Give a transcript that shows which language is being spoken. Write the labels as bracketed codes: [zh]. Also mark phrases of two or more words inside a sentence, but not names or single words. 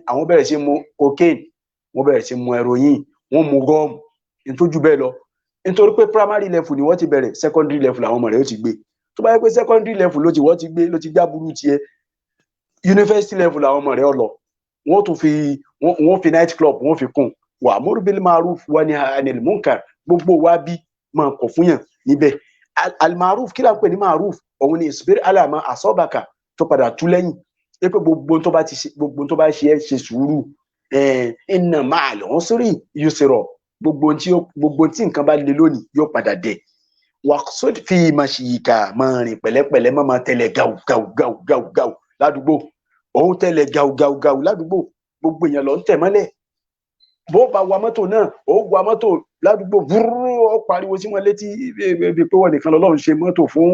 [yo] Àwọn bẹ̀rẹ̀ sí mu cocaine, wọ́n bẹ̀rẹ̀ sí mu heroin, wọ́n mu gum, nítorí bẹ́ẹ̀ lọ. Nítorí pé [en] primary level [yo] ni wọ́n ti bẹ̀rẹ̀, [en] secondary level [yo] àwọn ọmọ rẹ̀ ó ti gbé. Tó bá yẹ pé [en] secondary level [yo] ló ti gbá burú tiẹ̀, [en] university level [yo] àwọn ọmọ rẹ̀ ó lọ. Wọ́n fi [en] night club [yo] wọ́n fi kún. [ar] وأمر بالمعروف وانه عن المنكر, [yo] gbogbo wa bí máa kọ̀ fún yàn níbẹ̀. Al-ma'ruf, kí là ń pè ní ma'ruf? Òun ni [ar] اصبر على ما أصابك, [yo] tó padà tú lẹ́yìn. Pé gbogbo tó bá ṣe é ṣe sùúrù. [ar] إن مع العسر يسرا, [yo] gbogbo tí nǹkan bá le lónìí yóò padà dẹ̀. [ar] واقصد في مشيك, [yo] máa rìn pẹ̀lẹ́pẹ̀lẹ́, máa tẹ̀lé gàù ládùúgbò. Òun tẹ̀lé gàù ládùúgbò, gbogbo èèyàn lọ ń tẹ̀ mọ́lẹ̀. Bó bá wa mọ́tò náà, ó wa mọ́tò ládùúgbò, búrú, ó pariwo sí wọn létí bí pé wọ́n nìkan lọ́lọ́run ṣe mọ́tò fún.